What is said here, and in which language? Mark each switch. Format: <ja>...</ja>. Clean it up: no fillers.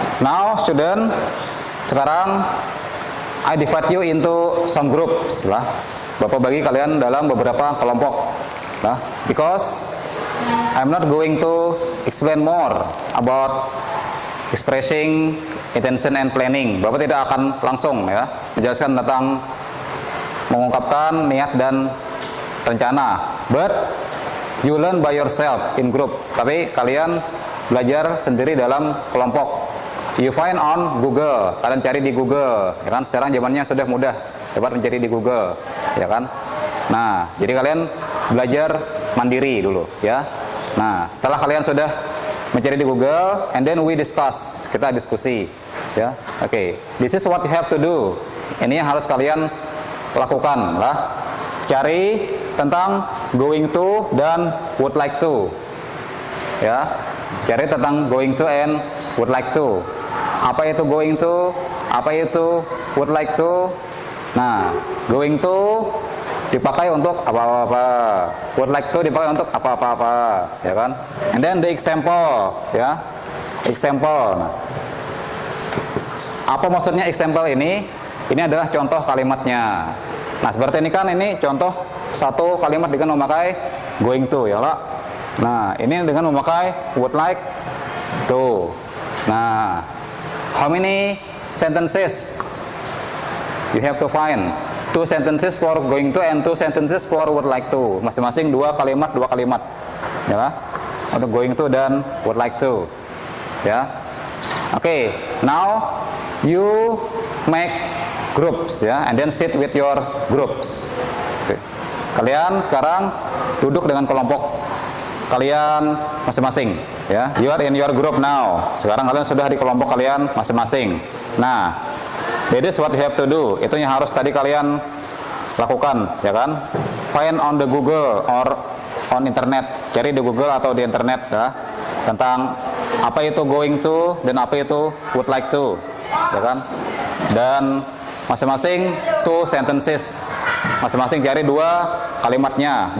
<en>Now, student, sekarang I divide you into some groups lah.</en> <id>Bapak bagi kalian dalam beberapa kelompok lah.</id> <en>Because I'm not going to explain more about expressing intention and planning.</en> <id>Bapak tidak akan langsung ya menjelaskan tentang mengungkapkan niat dan rencana.</id> <en>But you learn by yourself in group.</en> <id>Tapi kalian belajar sendiri dalam kelompok.</id> <en>You find on Google.</en> <id>Kalian cari di Google, ya kan? Sekarang zamannya sudah mudah, dapat mencari di Google, ya kan? Nah, jadi kalian belajar mandiri dulu, ya. Nah, setelah kalian sudah mencari di Google,</id> <en>and then we discuss,</en> <id>kita diskusi, ya.</id> <en>Oke, this is what you have to do.</en> <id>Ini yang harus kalian lakukan, lah. Cari tentang going to dan would like to, ya. Cari tentang going to and would like to. Apa itu going to? Apa itu would like to? Nah, going to dipakai untuk apa-apa. Would like to dipakai untuk apa-apa, ya kan?</id> <en>And then the example,</en> <id>ya. Example. Nah, apa maksudnya example ini? Ini adalah contoh kalimatnya. Nah, seperti ini kan, ini contoh satu kalimat dengan memakai going to, ya lah. Nah, ini dengan memakai would like to.</id> <en>Nah, how many sentences you have to find? 2 sentences for going to and 2 sentences for would like to.</en> <id>Masing-masing 2 kalimat, ya lah. Untuk going to dan would like to, ya.</id> <en>Oke, now you make groups, ya, and then sit with your groups. Oke.</en> <id>Kalian sekarang duduk dengan kelompok kalian masing-masing, ya.</id> <en>You are in your group now.</en> <id>Sekarang kalian sudah di kelompok kalian masing-masing.</id> <en>Nah, that is what you have to do.</en> <id>Itu yang harus tadi kalian lakukan, ya kan?</id> <en>Find on the Google or on internet.</en> <id>Cari di Google atau di internet, ya, tentang apa itu going to dan apa itu would like to, ya kan? Dan masing-masing 2 sentences. Masing-masing cari 2 kalimatnya.</id>